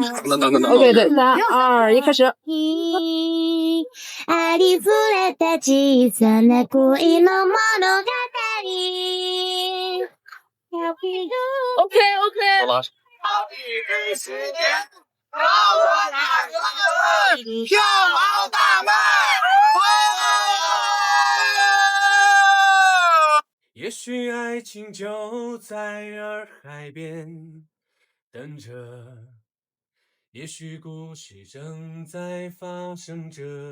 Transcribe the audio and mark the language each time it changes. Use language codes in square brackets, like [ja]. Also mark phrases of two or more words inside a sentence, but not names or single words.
[zh] ！OK， 对，3、2、1，开始。 [ja] ありふれた小さな恋の物語。 [zh] OK。好了。票房大卖！也许爱情就在洱海边等着，也许故事正在发生着。